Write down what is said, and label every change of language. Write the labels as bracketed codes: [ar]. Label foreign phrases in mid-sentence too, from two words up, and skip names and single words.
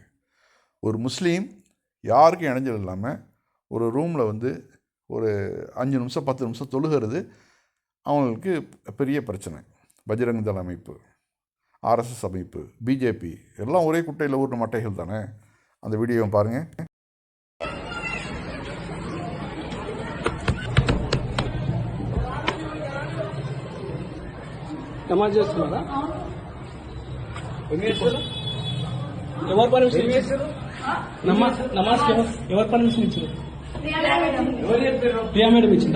[ta] ஒரு முஸ்லீம் யாருக்கும் இடைஞ்சல் இல்லாமல் ஒரு ரூமில் ஒரு 5 நிமிஷம் 10 நிமிஷம் தொழுகிறது அவங்களுக்கு பெரிய பிரச்சனை. பஜ்ரங் தள் அமைப்பு, ஆர்எஸ்எஸ் அமைப்பு, பிஜேபி எல்லாம் ஒரே குட்டையில் ஊர்ன மட்டைகள் தானே. அந்த வீடியோவை பாருங்கள். [te] నమాజ్ చేస్తున్నారా? ఎవరు పర్మిషన్ ఇచ్చారు? నమాజ్ ఎవరు పర్మిషన్ ఇచ్చారు? ప్రియా మేడం ఇచ్చిందా?